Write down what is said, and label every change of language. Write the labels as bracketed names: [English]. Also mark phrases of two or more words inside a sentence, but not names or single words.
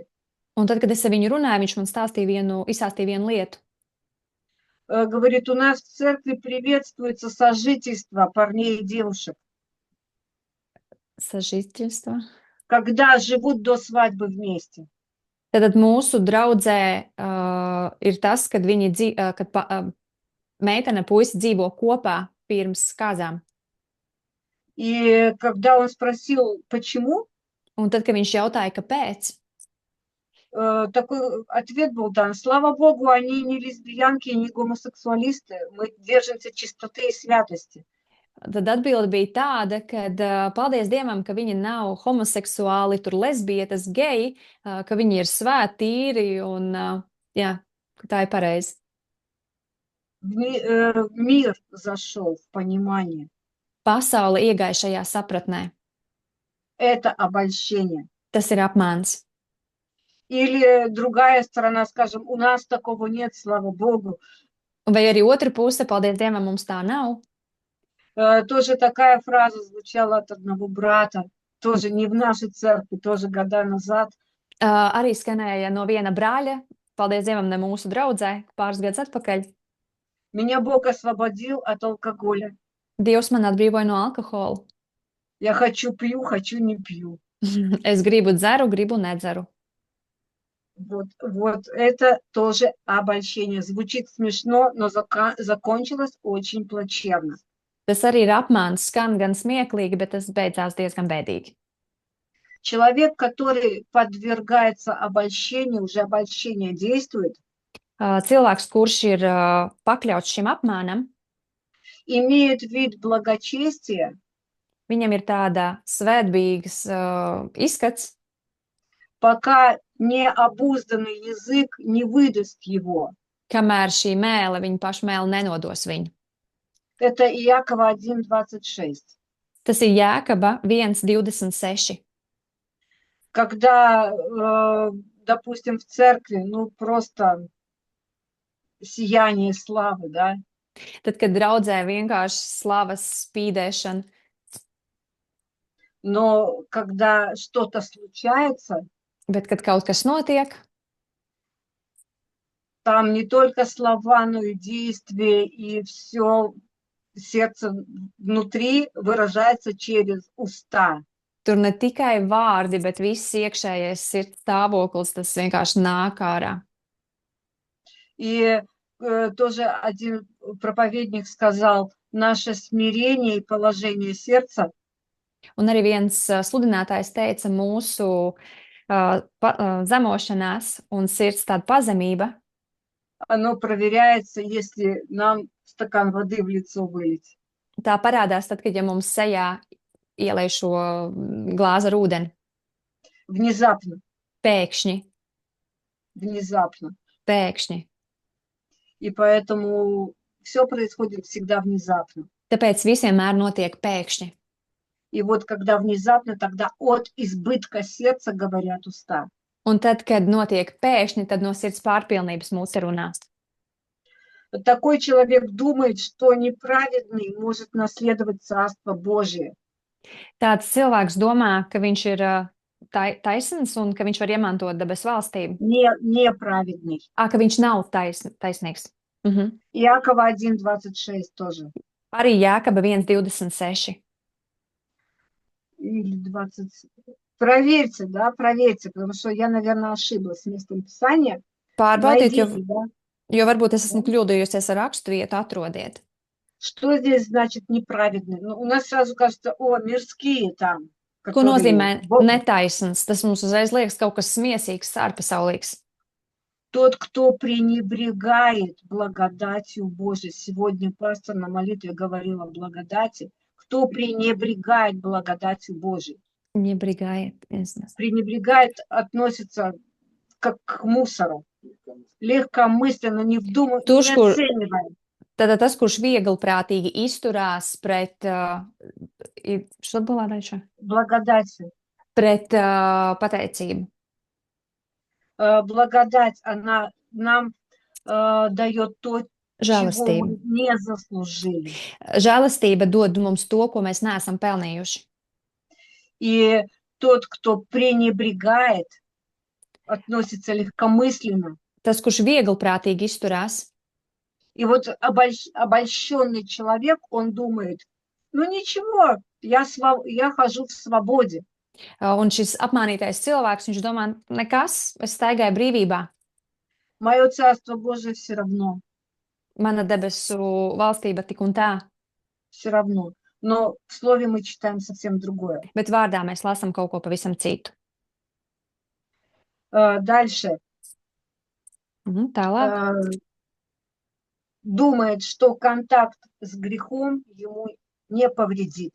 [Latvian] un tad, kad es ar viņu runāju, viņš man izstāstīja vienu lietu. [Russian] Говорит, у нас в церкви приветствуется сожительство парней и девушек, [Latvian] Sažīstība. [Russian] когда живут до свадьбы вместе. [Latvian] Tad mūsu draudzē ir tas, kad meitene puisi dzīvo kopā pirms kāzām. [Russian] И когда он спросил, почему, [Latvian] Un tad, kad viņš jautāja, kāpēc, [Russian] такой ответ был дан. Слава Богу, они не лесбиянки, не гомосексуалисты. Мы держимся чистоты и святости. [Latvian] Tad atbilde bija tāda, ka paldies Dievam, ka viņi nav homoseksuāli, tur lesbietes, geji, ka viņi ir svēti, tīri un jā, ka tā ir pareizi. [Russian] Мир зашел в понимание. [Latvian] Pasaule iegāja šajā sapratnē. [Russian] Это обольщение. [Latvian] Tas ir apmāns. [Russian] Или другая сторона, скажем, у нас такого нет, слава Богу. [Latvian] Vai arī otra puse, paldies Dievam, mums tā nav. [Russian] Тоже такая фраза звучала от одного брата, тоже не в нашей церкви, тоже года назад. [Latvian] Arī skanēja no viena brāļa, paldies Dievam, ne mūsu draudzē, pāris gadus atpakaļ. [Russian] Меня Бог освободил от алкоголя. [Latvian] Dievs man atbrīvoja no alkohola. [Russian] Я хочу пью, хочу не пью. [Latvian] Es gribu dzeru, gribu nedzeru. [Russian] Вот это тоже обольщение. Звучит смешно, но закончилось очень плачевно. [Latvian] Tas arī ir apmāns, skan gan smieklīgi, bet tas beidzās diezgan bēdīgi. [Russian] Человек, который подвергается обольщению, уже обольщение действует, [Latvian] Cilvēks, kurš ir pakļauts šim apmānam, [Russian] имеет вид благочестия, [Latvian] viņam ir tāda svētbīgas izskats, [Russian] пока необузданный язык не выдаст его. [Latvian] kamēr šī mēle, viņa paša mēle nenodos viņu. [Russian] Это Иакова 1:26. [Latvian] Tas ir Jēkaba 1:26. [Russian] Когда, допустим, в церкви, ну, просто сияние славы, да, [Latvian] Tad, kad draudzē vienkārši slavas spīdēšana, [Russian] но когда что-то случается, [Latvian] bet, kad kaut kas notiek, [Russian] там не только слова, но и действия, и все сердце внутри выражается через уста. [Latvian] tur ne tikai vārdi, bet viss iekšējais sirds stāvoklis, tas vienkārši nāk ārā. [Russian] И тоже один проповедник сказал, наше смирение и положение сердца [Latvian] Un arī viens sludinātājs teica, mūsu zemošanās un sirds tāda pazemība, [Russian] оно проверяется, если нам стакан воды в лицо вылить. [Latvian] tā parādās tad, kad ja mums sejā ielej šo glāzi ar ūdeni. [Russian] Внезапно, [Latvian] Pēkšņi, [Russian] внезапно. [Latvian] pēkšņi. [Russian] И поэтому все происходит всегда внезапно. [Latvian] Tāpēc viss vienmēr notiek pēkšņi. [Russian] И вот когда внезапно, тогда от избытка сердца говорят уста. [Latvian] Un tad, kad notiek pēkšņi, tad no sirds pārpilnības mūsu runā. [Russian] Такой человек думает, что неправедный может наследовать Царство Божие. [Latvian] Tāds cilvēks domā, ka viņš ir taisns un ka viņš var iemantot debesu valstību. [Russian] Неправедный. [Latvian] Ka viņš nav taisnīgs. [Russian] Иакова 1:26 тоже. [Latvian] Arī Jēkaba 1:26. [Russian] Или 20. Проверьте, да, проверьте, потому что я, наверное, ошиблась с местом Писания. [Latvian] Pārbaudiet, [Russian] Найдите, да, [Latvian] jo varbūt es esmu kļūdījusies ar raksturvietu, atrodiet. [Russian] что здесь значит неправедный. Ну, у нас сразу кажется, о, мирские там. [Latvian] Ko [Russian] которые [Latvian] nozīmē [Russian] Бог- [Latvian] netaisns? Tas mums uzreiz liekas kaut kas smiesīgs, ārpasaulīgs. [Russian] Тот, кто пренебрегает благодатью Божией. Сегодня пастор на молитве говорил о благодати. Кто пренебрегает благодатью Божией? [Latvian] Nebrigājiet. [Russian] Пренебрегает относится как к мусору. Легкомысленно, не вдумывая, То, не что- оценивая. [Latvian] Tātad tas, kurš vieglprātīgi izturās pret, [Russian] что было дальше? Благодатью. [Latvian] Pret pateicību. [Russian] Благодать, она нам дает то, чего [Latvian] Žēlastība. [Russian] мы не заслужили. [Latvian] Žēlastība dod mums to, ko mēs neesam pelnījuši. [Russian] И тот, кто пренебрегает, относится легкомысленно. [Latvian] Tas, kurš vieglprātīgi izturās, [Russian] И вот обольщенный человек, он думает, ну ничего, я хожу в свободе. [Latvian] un šis apmānītais cilvēks, viņš domā, nekas, es staigāju brīvībā. [Russian] Мое Царство Божие все равно, [Latvian] Mana debesu valstība tik un tā, [Russian] все равно. Но в слове мы читаем совсем другое. [Latvian] bet vārdā mēs lasām kaut ko pavisam citu. [Russian] Дальше. [Latvian] Tālāk. [Russian] Думает, что контакт с грехом ему не повредит.